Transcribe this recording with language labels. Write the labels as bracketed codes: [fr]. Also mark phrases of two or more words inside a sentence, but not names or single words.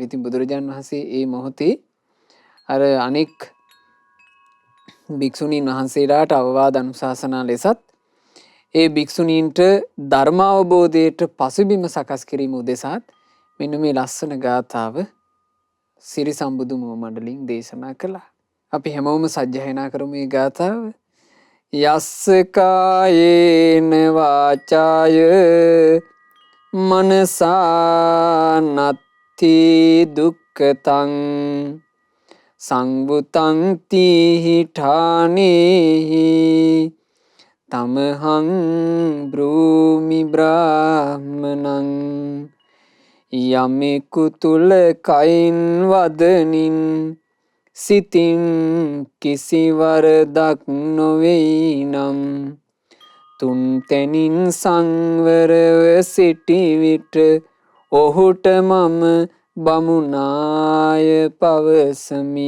[si] ඉතින් බුදුරජාණන් වහන්සේ ඒ මොහොතේ අර අනෙක් භික්ෂුණීන් වහන්සේලාට අවවාද අනුශාසනා ලෙසත් ඒ භික්ෂුණීන්ට ධර්ම අවබෝධයට පසුබිම සකස් කිරීම උදෙසාත් මෙන්න මේ ලස්සන ගාථාව සිරි සම්බුදු මුව මණ්ඩලින් දේශනා කළා. අපි හැමෝම සජ්ජායනා කරමු මේ ගාථාව. [pi] යස්ස කායේන වාචාය මනසා නත්ති දුක්ඛතං සංවුතං තීහි ඨානේහි තමහං බ්‍රූමි බ්‍රාහ්මනං [si] යමෙකු තුල කයින් වදනින් සිතින් කිසිවරදක් නොවෙයි නම් තුන් තැනින් සංවරව සිටි විට ඔහුට මම බමුණාය පවසමි.